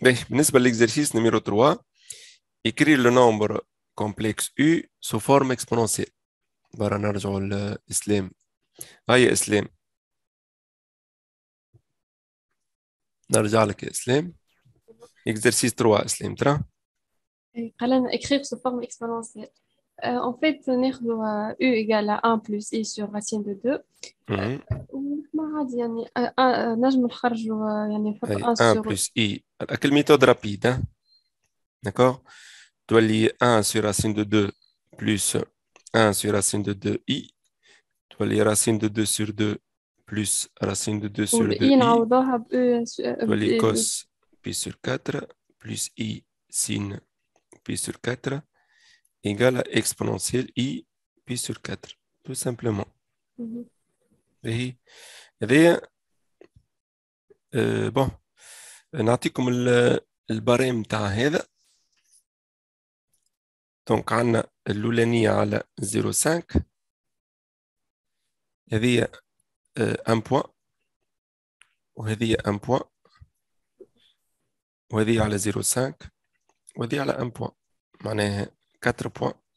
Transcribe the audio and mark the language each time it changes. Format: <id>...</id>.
<ar>بالنسبة للإكزرسيس نميرو 3</ar> <fr>écrire le nombre complexe U sous forme exponentielle.</fr> <ar>برا نرجعوا لإسلام. هاي إسلام نرجع لك يا إسلام. exercice 3 إسلام ترى.</ar> <fr>قالنا écrire sous forme exponentielle. En fait ناخذ U égale à 1 plus I sur racine de 2.</fr> <ar>ما عادي يعني نجم نخرجوا يعني نحط 1 1</ar> <fr>sur plus I. Quelle méthode rapide, d'accord? تولي 1 sur racine de 2 plus 1 sur racine de 2i. تولي racine de 2 sur 2 plus racine de 2 sur 2i.</fr> <ar>نعوضوها ب</ar> <fr>تولي cos pi sur 4 plus I sin pi sur 4 égale à exponentielle I pi sur 4. Tout simplement. Et bon,</fr> <ar>نعطيكم البارام تاع هذا. دونك عندنا الأولانية على 0.5 هذه 1 بوان، وهذه 1 بوان، وهذه على 0.5 وهذه على 1 بوان، معناها 4 بوان.</ar>